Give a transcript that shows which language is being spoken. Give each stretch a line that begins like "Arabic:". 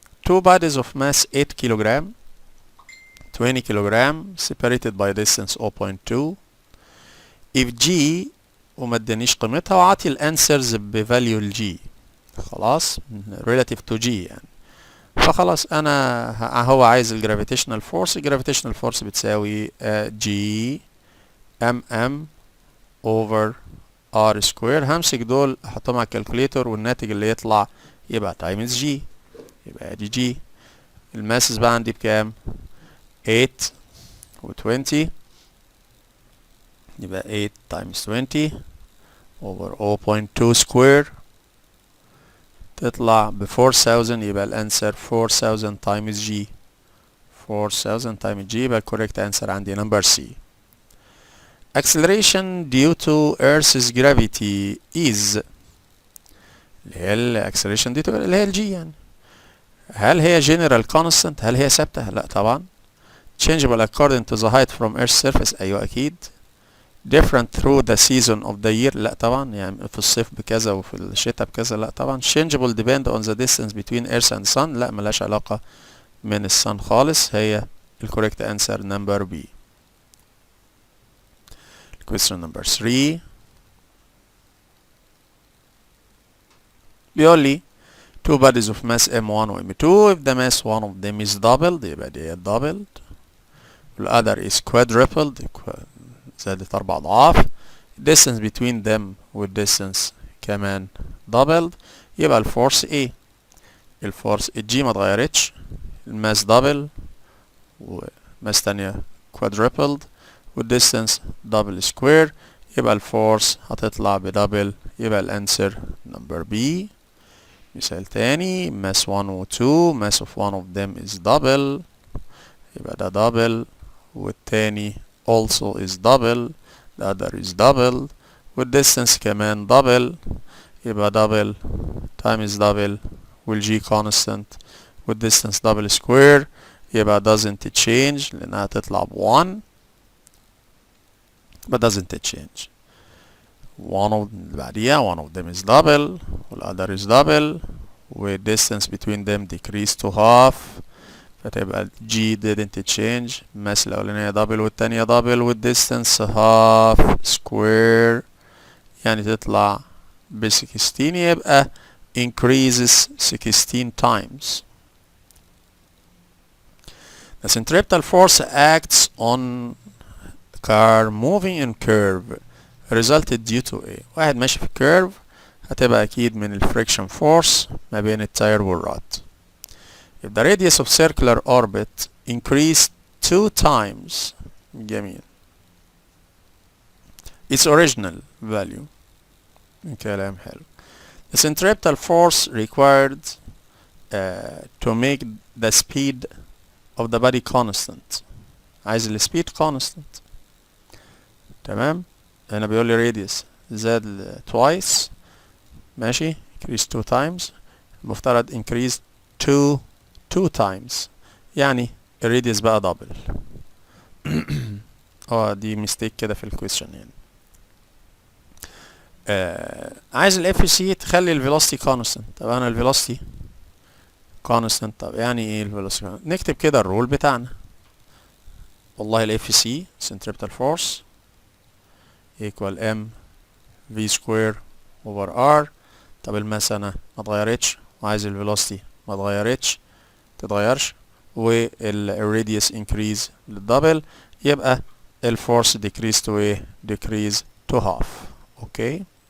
English: two bodies of mass 8 كيلوغرام 20 كيلوغرام separated by distance 0.2 if g
Arabic: وما ادانيش قيمتها وعطي الانسرز بفاليو الجي.
English: خلاص، relative to g يعني.
Arabic: فخلاص انا هو عايز الجرافيتيشنال فورس. الجرافيتيشنال فورس بتساوي جي ام ام over r square. همسك دول احطهم على الكالكوليتر والناتج اللي يطلع يبقى تايمز جي. يبقى دي جي. الماسس بقى عندي بكام؟ 8 و 20. يبقى 8 times 20 over 0.2 square تطلع ب 4000. يبقى الانسر 4000 times g.
English: 4000 times g.
Arabic: يبقى الكوريكت انسر عندي نمبر سي.
English: acceleration due to Earth's gravity is اللي هي ال acceleration due to اللي هي الجي يعني.
Arabic: هل هي general constant؟ هل هي ثابتة؟ لا طبعا.
English: changeable according to the height from Earth's surface؟
Arabic: أيوة أكيد.
English: different through the season of the year؟
Arabic: لا طبعا، يعني في الصيف بكذا وفي الشتاء بكذا؟ لا طبعا.
English: changeable depend on the distance between Earth and Sun؟
Arabic: لا، ملهاش علاقة من الصن خالص. هي الكوريكت answer number B.
English: question number 3 بيقول لي two bodies of mass m1 و m2 if the mass one of them is doubled يبقى دي doubled the other is quadrupled
Arabic: زادت 4 أضعاف. distance between them والdistance كمان doubled يبقى الفورس ايه؟ الفورس الجي ما اتغيرتش، الماس double وماس تانية quadrupled والديستانس دبل سكوير، يبقى الفورس هتطلع بدبل. يبقى الانسر نمبر بي. مثال تاني ماس 1 و 2 ماس of one of them is double يبقى ده دبل والتاني also is double the other is double والديستانس كمان دبل يبقى دبل times دبل والجي constant والديستانس دبل سكوير يبقى doesn't change لأنها تطلع ب1 but doesn't change.
English: one of بعديها one of them is double والother is double والdistance between them decrease to half فتبقى G didn't change.
Arabic: الماس الأولانية double والتانية double والdistance half square يعني تطلع ب 16 يبقى increases 16 times.
English: The centripetal force acts on car moving in curve resulted due to ايه؟
Arabic: واحد ماشي في curve هتبقى اكيد من الفريكشن فورس ما بين التاير والراد.
English: if the radius of circular orbit increased 2 times جميل its original value
Arabic: كلام حلو.
English: the centripetal force required to make the speed of the body constant.
Arabic: عايز ال speed constant. تمام. هنا بيقول لي radius زاد twice ماشي
English: increase 2 times
Arabic: المفترض increase 2 times يعني الراديوس بقى دبل. دي ميستيك كده في الكويشن يعني. عايز الاف سي تخلي الفيلوسيتي كونستنت. طب انا الفيلوسيتي كونستنت، طب يعني ايه الفيلوسيتي؟ نكتب كده الرول بتاعنا.
English: والله الاف C centripetal force equal m v square over r.
Arabic: طب الماس انا ما اتغيرتش وعايز الفيلوسيتي ما اتغيرتش تتغيرش والراديوس increase للدبل يبقى الفورس decrease to ايه؟
English: decrease to half. okay.